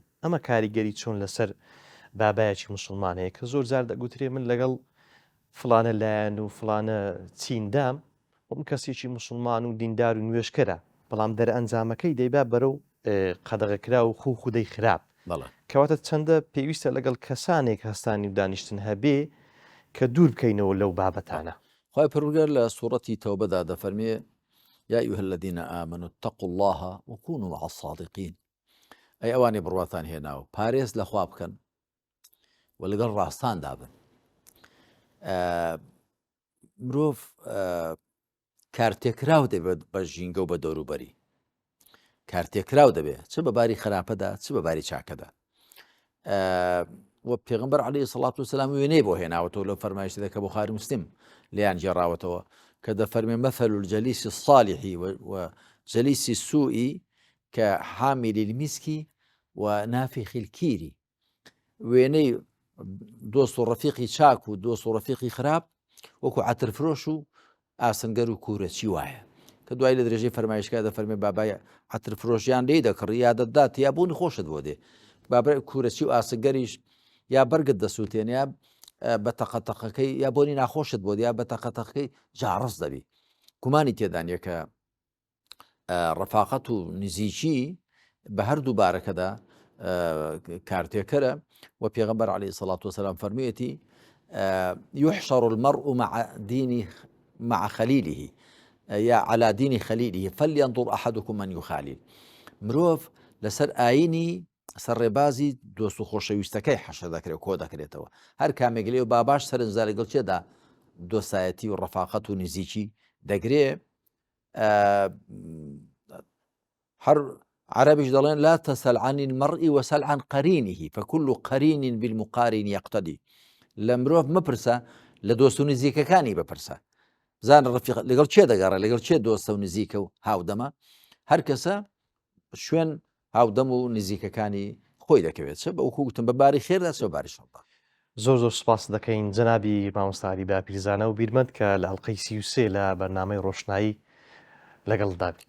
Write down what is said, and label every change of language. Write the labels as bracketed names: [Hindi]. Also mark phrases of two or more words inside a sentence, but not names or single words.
[Central Kurdish] ئەمە کاریگەری چۆن لەسەر بابایەکی مسلمانەیە کە زۆر جار دەگوترێ من لەگەڵ فلانە لایەن و فلانە چیندام، وم کەسێکی مسلمان و دیندار و نوێشکەرە، بەڵام دەرئەنجامەکەی دەیبا بەرەو قەدەغەکرا و خودەی خراپ. کەواتە چەندە پێویستە لەگەڵ کەسانێک هەستانی و دانیشتن هەبێ کە دوور بکەینەوە لەو بابەتانە. خۆی پەروەردگار لە سوورەتی تەوبەدا دەفەرمێ [Arabic] یا ئەیها الذین ئامنوا اتقوا الله وكونوا مع الصادقین. [Central Kurdish] ئەی ئەوانەی بڕواتان هێناوە پارێز لە خوا بکەن و لەگەڵ ڕاستان دابن. مرۆڤ کارتێکراو دەبێت بە ژینگە و بە دەوروبەری، کارتێکراو دەبێت چ بە باری خراپەدا چ بە باری چاکەدا. و پێغەمبەر [Arabic] عەلەیهی سەڵات وسەلام [Central Kurdish] وێنەی بۆ هێناوەتەوە لەو فەرمایشتەدا کە بوخاری موسلم لێیان جێڕاوەتەوە کە دەفەرمێ [Arabic] مەثەل الجەلیس الصالح وجەلیس السوء كحامل المسك ونافخ الكير. [Central Kurdish] وێنەی دۆست و ڕەفیقی چاک و دۆست و ڕەفیقی خراپ وەکو عەترفرۆش و ئاسنگەر و کوورەچی وایە، کە دوای لە درێژەی فەرمایشگا دەفەرمێ بابای عەترفرۆشیان لێی دەکڕی یا دەدات یا بۆنی خۆشت بۆ دێ، بابای کوورەچی و ئاسنگەریش یا بەرگت دەسووتێن یا بە تەقەتەقەکەی یا بۆنی ناخۆشت بۆ یا بە تەقەتەقەکەی جاڕس دەبی. گومانی تێدانە کە ڕەفاقەت و نزیکی بە هەردوو بارەکەدا کارتێکەرە. و پێغەمبەر [Arabic] عەلەیهی سەڵات وسەلام فەرموویەتی يحشر المرء مع خليله یا على دين خليله فلينظر أحدكم من يخالل. [Central Kurdish] مرۆڤ لەسەر ئاینی سەر ڕێبازی دۆست و خۆشەویستەکەی حەشر دەکرێت کۆ دەکرێتەوە. هەر کامێک لێ و باباش سەرنجدا لەگەڵ چێدا دۆستایەتی و ڕەفاقەت و نزیکی دەگرێ. هەر عربیش دەڵێن [Arabic] لا تسل عن المرء وسل عن قرينه فكل قرين بالمقارن يقتدي. [Central Kurdish] لە مرۆڤ مەپرسە لە دۆست و نزیکەکانی بپرسە، بزانە ڕەفیق لەگەڵ چێ دەگەڕێ، لەگەڵ چێ دۆستە و نزیکە و هاودەمە. هەر کەسە شوێن هاودەم و نزیکەکانی خۆی دەکەوێت، چە بەوەکو گوتم بە باری خێردا چ بە باری شەڕدا. زۆر سوپاس دەکەین جەنابی مامۆستا عەلی باپیرزانە و بیرمەند کە لە ئەڵقەی 33 لە بەرنامەی ڕۆشنایی لەگەڵدا بین.